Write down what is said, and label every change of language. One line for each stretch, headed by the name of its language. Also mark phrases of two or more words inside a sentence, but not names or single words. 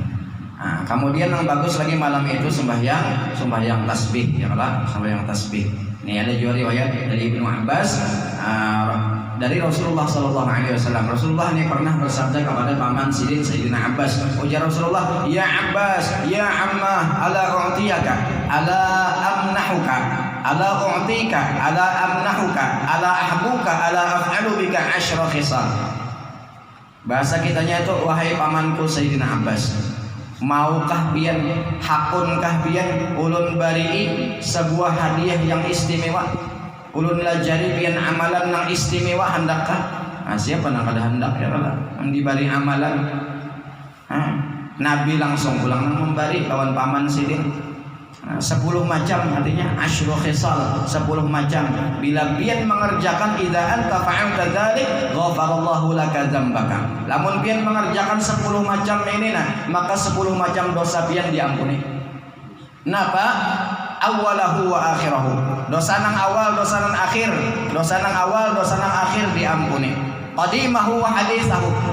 Banjar: Nah, kemudian yang bagus lagi malam itu sembahyang tasbih
Arabic: يا الله,
Banjar: sembahyang tasbih. Ini ada juga riwayat dari Ibnu Abbas dari Rasulullah
Arabic: صلى الله عليه وسلم.
Banjar: Rasulullah ini pernah bersabda kepada paman Sidin Sayyidina Abbas. Ujar Rasulullah,
Arabic: يا عباس، يا عماه, ألا أعطيك، ألا أمنحك، ألا أعطيك، ألا أمنحك، ألا أحبوك، ألا أفعل بك عشر خصال.
Banjar: Bahasa kitanya itu, wahai pamanku Sayyidina Abbas, maukah pian, hakunkah pian ulun bari'i sebuah hadiah yang istimewa, ulun lajari pian amalan yang istimewa hendakkah? Siapa yang kada hendak
Arabic: يا الله
Banjar: yang dibari amalan? Nabi langsung pulang membari lawan paman Sidin 10 macam, artinya
Arabic: عشر خصال,
Banjar: 10 macam. Bila pian mengerjakan
Arabic: إذا أنت فعلت ذلك غفر الله لك ذنبك.
Banjar: Lamun pian mengerjakan 10 macam ini maka 10 macam dosa pian diampuni.
Arabic: Napa? أوله وآخره.
Banjar: Dosa nang awal, dosa nang akhir. Dosa nang awal, dosa nang akhir diampuni.
Arabic: قديمه وحديثه.